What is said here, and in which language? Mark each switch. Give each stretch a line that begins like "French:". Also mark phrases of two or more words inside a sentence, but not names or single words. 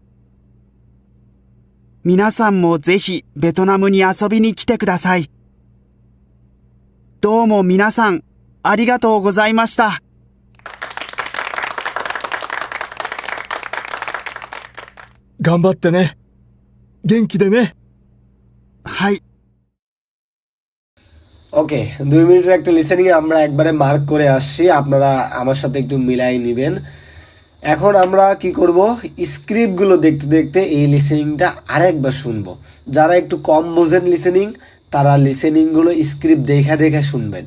Japanese: 皆さんもぜひベトナムに遊びに来てください。どうも皆さんありがとうございました。頑張ってね。元気でね。はい。
Bangla: ওকে, 2 মিনিটের একটা লিসেনিং আমরা একবারে মার্ক করে আসছি, আপনারা আমার সাথে একটু মিলাই নেবেন। এখন আমরা কি করব, স্ক্রিপ্টগুলো দেখতে দেখতে এই লিসেনিংটা আরেকবার শুনবো। যারা একটু কম বোঝেন লিসেনিং, তারা লিসেনিংগুলো স্ক্রিপ্ট দেখা দেখা শুনবেন।